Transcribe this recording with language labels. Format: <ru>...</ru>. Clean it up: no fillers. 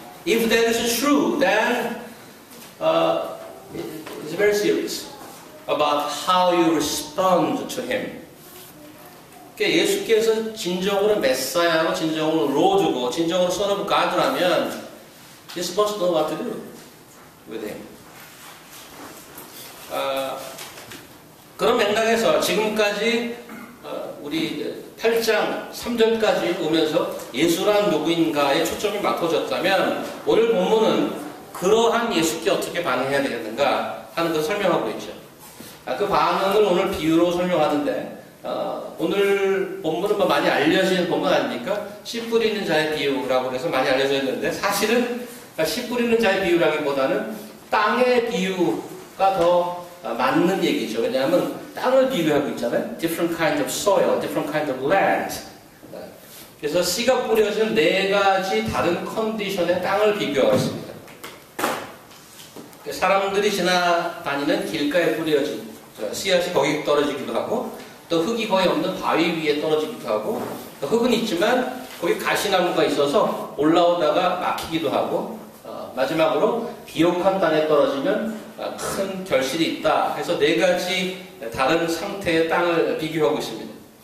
<en>If that is true, then it's very serious about how you respond to Him.</en> <ko>그러니까 예수께서 진정으로 메사야로, 진정으로 로드고, 진정으로 Son of God라면</ko> <en>you're supposed to know what to do with Him.</en> <ko>그런 맥락에서 지금까지 우리 8장 3절까지 오면서 예수란 누구인가에 초점이 맞춰졌다면 오늘 본문은 그러한 예수께 어떻게 반응해야 되겠는가 하는 것을 설명하고 있죠. 그 반응을 오늘 비유로 설명하는데 오늘 본문은 많이 알려진 본문 아닙니까? 씨 뿌리는 자의 비유라고 해서 많이 알려져 있는데 사실은 씨 뿌리는 자의 비유라기보다는 땅의 비유가 더 맞는 얘기죠. 왜냐하면 땅을 비교하고 있잖아요.</ko> <en>Different kind of soil, different kind of land.</en> <ko>그래서 씨가 뿌려진 4가지 다른 컨디션의 땅을 비교하고 있습니다. 사람들이 지나다니는 길가에 뿌려진 씨앗이 거기 떨어지기도 하고, 또 흙이 거의 없는 바위 위에 떨어지기도 하고, 또 흙은 있지만 거기 가시나무가 있어서 올라오다가 막히기도 하고, 마지막으로 비옥한 땅에 떨어지면 큰 결실이 있다 해서 4가지 다른 상태의 땅을 비교하고 있습니다.</ko>